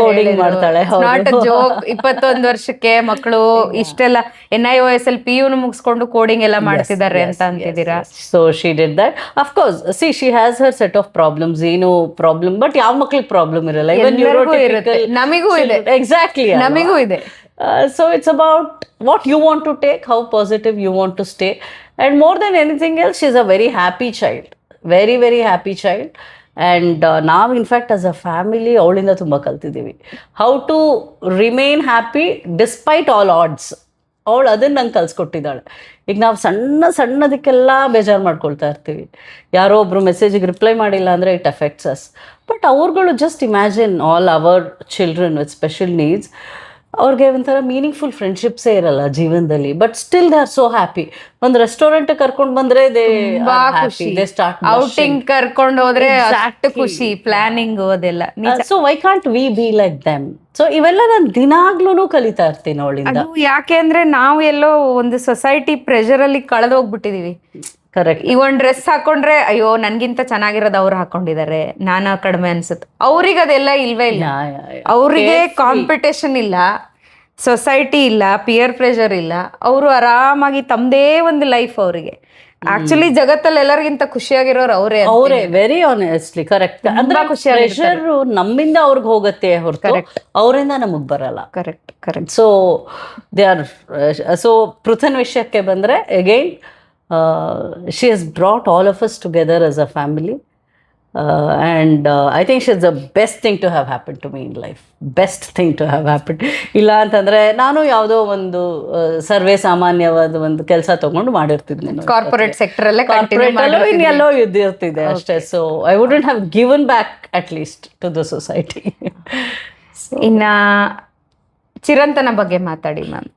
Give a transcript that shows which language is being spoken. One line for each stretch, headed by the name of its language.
Kannada: Coding ಮಾಡ್ತಾಳೆ.
English: Not a joke.
Kannada: 21 ವರ್ಷಕ್ಕೆ ಮಕ್ಕಳು ಇಷ್ಟೆಲ್ಲ NIOS ಅಲ್ಲಿ PU ಮುಗಿಸ್ಕೊಂಡು ಕೋಡಿಂಗ್ ಎಲ್ಲ ಮಾಡ್ತಿದ್ದಾರೆ ಅಂತ ಅಂತಿದ್ದೀರಾ?
English: So she did that. Of course see she has her set of problems.
Kannada: ಏನು ಪ್ರಾಬ್ಲಮ್, ಬಟ್ ಯಾವ ಮಕ್ಳಿಗೆ ಪ್ರಾಬ್ಲಮ್ ಇರಲ್ಲ. ನಮಿಗೂ ಇದೆ.
English: exactly,
Kannada: ನಮಿಗೂ ಇದೆ.
English: So it's about what you want to take, how positive you want to stay, and more than anything else, she's a very happy child, very very happy child. And now in fact as a family
Kannada: ಅವಳಿಂದ ತುಂಬ ಕಲ್ತಿದ್ದೀವಿ
English: how to remain happy despite all odds.
Kannada: ಅವಳು ಅದನ್ನು ನಂಗೆ ಕಲ್ಸ್ಕೊಟ್ಟಿದ್ದಾಳೆ. ಈಗ ನಾವು ಸಣ್ಣದಕ್ಕೆಲ್ಲ ಬೇಜಾರು ಮಾಡ್ಕೊಳ್ತಾ ಇರ್ತೀವಿ. ಯಾರೋ ಒಬ್ರು ಮೆಸೇಜಿಗೆ ರಿಪ್ಲೈ ಮಾಡಿಲ್ಲ ಅಂದರೆ
English: It affects us. But ಅವ್ರುಗಳು just imagine all our children with special needs.
Kannada: ಅವ್ರಿಗೆ ಒಂಥರ ಮೀನಿಂಗ್ಫುಲ್ ಫ್ರೆಂಡ್ಶಿಪ್ಸೇ ಇರಲ್ಲ ಜೀವನದಲ್ಲಿ,
English: But still they are so happy.
Kannada: ಒಂದು ರೆಸ್ಟೋರೆಂಟ್ ಕರ್ಕೊಂಡು ಬಂದ್ರೆ
English: they start
Kannada: ಔಟಿಂಗ್ ಕರ್ಕೊಂಡು ಹೋದ್ರೆ ಅಷ್ಟು ಖುಷಿ, ಪ್ಲಾನಿಂಗ್ ಅದೆಲ್ಲ.
English: So why can't we be like them?
Kannada: So ಇವೆಲ್ಲ ನಾನು ದಿನಾಗ್ಲೂ ಕಲಿತಾ ಇರ್ತೀನಿ ಅವಳಿಂದ. ಅದು ಯಾಕೆ ಅಂದ್ರೆ ನಾವು ಎಲ್ಲೋ ಒಂದು ಸೊಸೈಟಿ ಪ್ರೆಷರ್ ಅಲ್ಲಿ ಕಳೆದೋಗ್ಬಿಟ್ಟಿದೀವಿ.
English: Correct.
Kannada: ಈಗ ಒಂದ್ ಡ್ರೆಸ್ ಹಾಕೊಂಡ್ರೆ ಅಯ್ಯೋ ನನ್ಗಿಂತ ಚೆನ್ನಾಗಿರೋದು ಅವ್ರು ಹಾಕೊಂಡಿದ್ದಾರೆ, ನಾನು ಕಡಿಮೆ ಅನ್ಸುತ್ತೆ. ಅವ್ರಿಗೆ ಅದೆಲ್ಲ ಇಲ್ವೇ ಇಲ್ಲ. ಅವ್ರಿಗೆ ಕಾಂಪಿಟೇಷನ್ ಇಲ್ಲ, ಸೊಸೈಟಿ ಇಲ್ಲ, ಪಿಯರ್ ಪ್ರೆಷರ್ ಇಲ್ಲ. ಅವರು ಆರಾಮಾಗಿ ತಮ್ಮದೇ ಒಂದು ಲೈಫ್ ಅವರಿಗೆ. ಆಕ್ಚುಲಿ ಜಗತ್ತಲ್ಲಿ ಎಲ್ಲರಿಗಿಂತ ಖುಷಿಯಾಗಿರೋರು ಅವರೇ.
English: Very honestly correct.
Kannada: ಅಂದ್ರೆ ಪ್ರೆಷರ್ ನಮ್ಮಿಂದ ಅವ್ರಿಗೆ ಹೋಗುತ್ತೆ ಹೊರತು ಅವರಿಂದ ನಮಗ್ ಬರಲ್ಲ.
English: Correct. So they are.
Kannada: So ಪೃಥನ್ ವಿಷಯಕ್ಕೆ ಬಂದ್ರೆ again
English: she has brought all of us together as a family, and I think she's the best thing to have happened to me in life. Best thing to have happened.
Kannada: ಇಲ್ಲ ಅಂತಂದ್ರೆ ನಾನು ಯಾವುದೋ ಒಂದು ಸರ್ವೇ ಸಾಮಾನ್ಯವಾದ ಒಂದು ಕೆಲಸ ತಗೊಂಡು ಮಾಡಿರ್ತಿದ್ದೆ. ಕಾರ್ಪೊರೇಟ್ ಸೆಕ್ಟರ್ ಅಲ್ಲೇ ಎಲ್ಲೋ ಇದ್ದಿರ್ತಿದೆ ಅಷ್ಟೇ.
English: So I wouldn't have given back at least to the society.
Kannada: ಇನ್ನ ಚಿರಂತನ ಬಗ್ಗೆ ಮಾತಾಡಿ ಮ್ಯಾಮ್.